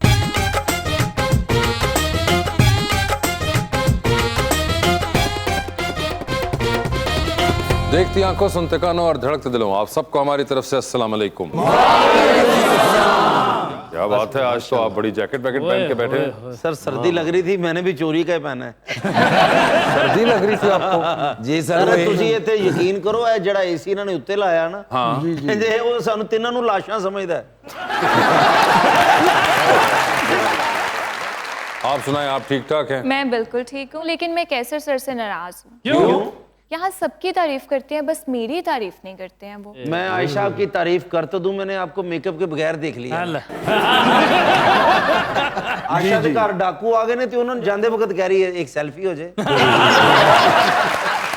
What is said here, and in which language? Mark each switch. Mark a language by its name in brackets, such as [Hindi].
[Hindi] देखती आंखों, सुनते कानों और धड़कते दिलों, आप सबको हमारी तरफ से अस्सलाम वालेकुम। क्या बात है, आज तो आप बड़ी जैकेट वैकेट पहन के बैठे हैं। सर सर्दी लग रही थी, मैंने भी चोरी का ही पहना है। सर्दी लग रही थी आपको? जी सर, [Punjabi] ਤੁਸੀਂ ਇੱਥੇ ਯਕੀਨ ਕਰੋ, ਇਹ ਜਿਹੜਾ ਏਸੀ ਇਹਨਾਂ ਨੇ ਉੱਤੇ ਲਾਇਆ ਨਾ, ਕਹਿੰਦੇ ਉਹ ਸਾਨੂੰ ਤਿੰਨਾਂ ਨੂੰ ਲਾਸ਼ਾਂ ਸਮਝਦਾ ਹੈ। [Hindi] आप सुनाएं, आप ठीक ठाक हैं? मैं बिल्कुल ठीक हूँ, लेकिन मैं कैसर सर से नाराज हूँ। क्यों? यहाँ सबकी तारीफ करते हैं, बस मेरी तारीफ नहीं करते हैं वो। मैं आयशा की तारीफ कर तो दूं, मैंने आपको मेकअप के बगैर देख लिया। आयशा के घर डाकू आ गए ने, तो उन्होंने जाते वक्त कह रही है एक सेल्फी हो जाए।